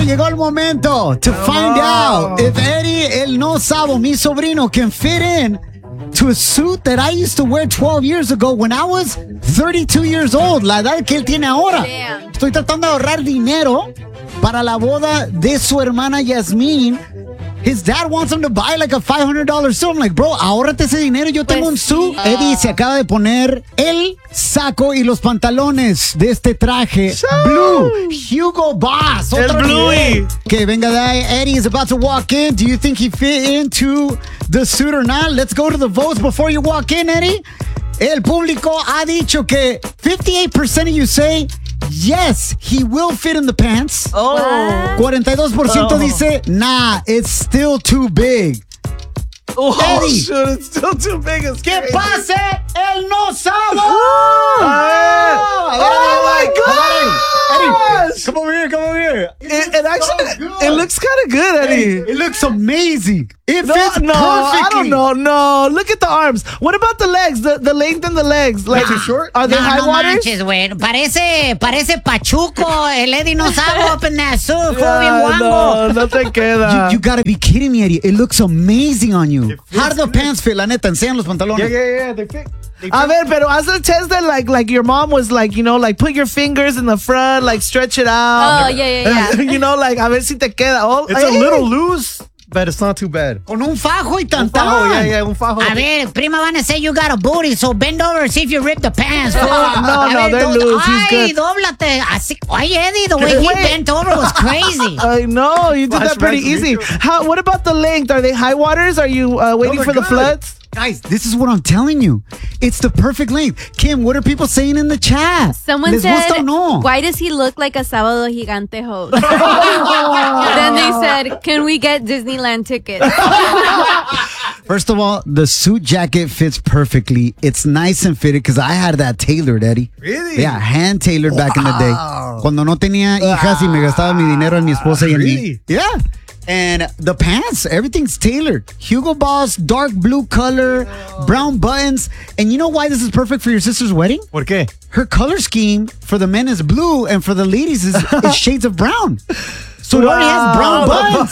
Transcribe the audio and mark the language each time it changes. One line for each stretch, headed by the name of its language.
Spanish: Llegó el momento
English: to find out if Eddie, el no sabo,
Spanish: mi sobrino,
English: can fit in to a suit that I used to wear 12 years ago when I was 32 years old.
Spanish: La edad que él tiene ahora.
English: Damn.
Spanish: Estoy tratando de ahorrar dinero para la boda de su hermana Yasmín. His dad wants him to buy like a $500 suit. I'm like, bro, ahórrate ese dinero. Yo tengo un suit. Eddie se acaba de poner el saco y los pantalones de este traje.
English: So, blue. Hugo Boss.
Spanish: El Bluey. Okay, venga de ahí.
English: Eddie is about to walk in. Do you think he fit into the suit or not? Let's go to the votes before you walk in, Eddie.
Spanish: El público ha dicho que
English: 58% of you say yes, he will fit in the pants. Oh. 42% dice, nah, it's still too big. Oh, Eddie. Shit, it's still too big. It's
Spanish: ¿Qué pase el no sabo?
English: Oh, my God. Eddie, come over here, come over here. It looks kind of good, Eddie. Hey, it looks amazing. It fits perfectly. I don't know. No, look at the arms. What about the legs? The length and the legs. Like, too short? Are they high waters?
Spanish: No manches, güey. Parece pachuco. El Eddie no sabe
English: up in that suit.
Spanish: Joven guango. No, no te queda.
English: You gotta be kidding me, Eddie. It looks amazing on you. How do the pants fit?
Spanish: La neta, enseñan los pantalones.
English: Yeah.
Spanish: A ver, pero haz el test de
English: like your mom was like, you know, like put your fingers in the front, like stretch it out. Oh, yeah. You know, like
Spanish: a ver si te queda. Oh,
English: it's a little loose, but it's not too bad.
Spanish: Con un fajo y tantán. Un fajo, yeah, un fajo. A ver, prima van a
English: say you got a booty, so bend over and see if you rip the pants. No, they're loose. Ay, he's good.
Spanish: Ay, dóblate. Así, ay,
English: Eddie, the way he bent over was crazy. I know, you did that pretty easy. What about the length? Are they high waters? Are you waiting for the floods? Guys, this is what I'm telling you. It's the perfect length. Kim, what are people saying in the chat? Someone said, why does he look like a Sábado Gigante host? Then they said, can we get Disneyland tickets? First of all, the suit jacket fits perfectly. It's nice and fitted because I had that tailored, Eddie. Really? Yeah, hand tailored back in the day.
Spanish: Cuando no tenía hijas y me gastaba mi dinero en mi esposa y en mí.
English: Yeah. And the pants, everything's tailored. Hugo Boss, dark blue color, brown buttons. And you know why this is perfect for your sister's wedding?
Spanish: ¿Por qué?
English: Her color scheme for the men is blue and for the ladies is shades of brown. So it only has brown buttons.